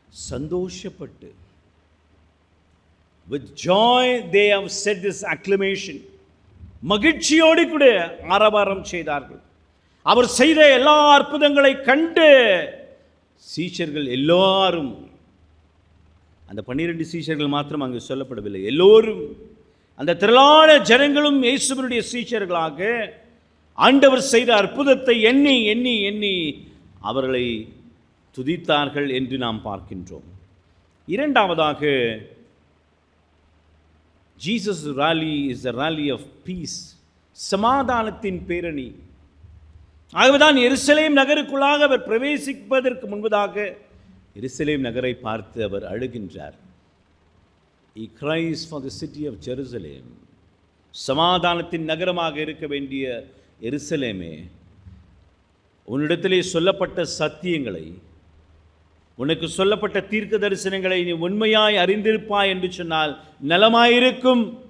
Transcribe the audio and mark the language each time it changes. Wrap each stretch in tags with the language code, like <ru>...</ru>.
<ta>சந்தோஷப்பட்டு,</ta> <en>with joy they have said this acclamation.</en> <ta>மகிழ்ச்சியோடு கூட ஆரவாரம் செய்தார்கள். அவர் செய்த எல்லா அற்புதங்களை கண்டு சீஷர்கள் எல்லாரும், அந்த 12 சீஷர்கள் மாத்திரம் அங்கு சொல்லப்படவில்லை, எல்லோரும், அந்த திரளான ஜனங்களும் இயேசுவினுடைய சீஷர்களாக ஆண்டவர் செய்த அற்புதத்தை எண்ணி எண்ணி எண்ணி அவர்களை துதித்தார்கள் என்று நாம் பார்க்கின்றோம். இரண்டாவதாக,</ta> <en>Jesus rally is a rally of peace,</en> <ta>சமாதானத்தின் பேரணி. ஆகவேதான் எருசலேம் நகருக்குள்ளாக அவர் பிரவேசிப்பதற்கு முன்பதாக எருசலேம் நகரை பார்த்து அவர் அழுகின்றார்.</ta> <en>He cries for the city of Jerusalem.</en> <ta>சமாதானத்தின் நகரமாக இருக்க வேண்டிய எருசலேமே, உன்னிடத்திலே சொல்லப்பட்ட சத்தியங்களை, உனக்கு சொல்லப்பட்ட தீர்க்க தரிசனங்களை நீ உண்மையாய் அறிந்திருப்பாய் என்று சொன்னால் நலமாயிருக்கும்.</ta>